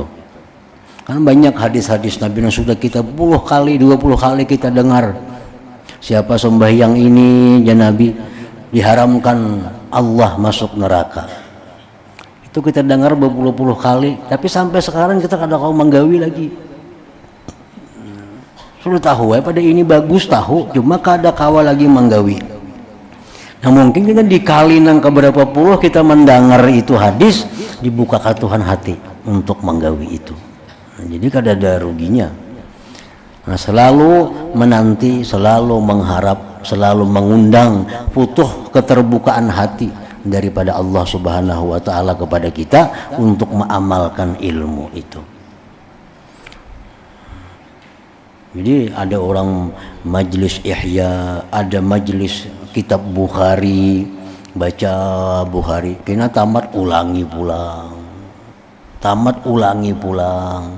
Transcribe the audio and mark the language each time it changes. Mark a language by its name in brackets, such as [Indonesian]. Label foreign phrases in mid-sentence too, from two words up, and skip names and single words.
[Indonesian] Kan banyak hadis-hadis Nabi yang sudah kita 10 kali, 20 kali kita dengar. Siapa sembahyang ini, ya Nabi, diharamkan Allah masuk neraka. Itu kita dengar berpuluh-puluh kali, tapi sampai sekarang kita kada kau menggawi lagi. Sudah tahu ya, pada ini bagus tahu, [Banjar] cuma kada kawa lagi menggawi. [Indonesian] Nah mungkin kita dikali nang keberapa puluh kita mendengar itu hadis, dibukakan Tuhan hati untuk menggawi itu. Nah, jadi kada ada ruginya. Nah selalu menanti, selalu mengharap, selalu mengundang futuh keterbukaan hati daripada Allah [Arabic] سبحانه وتعالى [Indonesian] kepada kita untuk mengamalkan ilmu itu. Jadi ada orang majelis Ihya, ada majelis kitab Bukhari, baca Bukhari, [Banjar] kena tamat ulangi pulang, tamat ulangi pulang.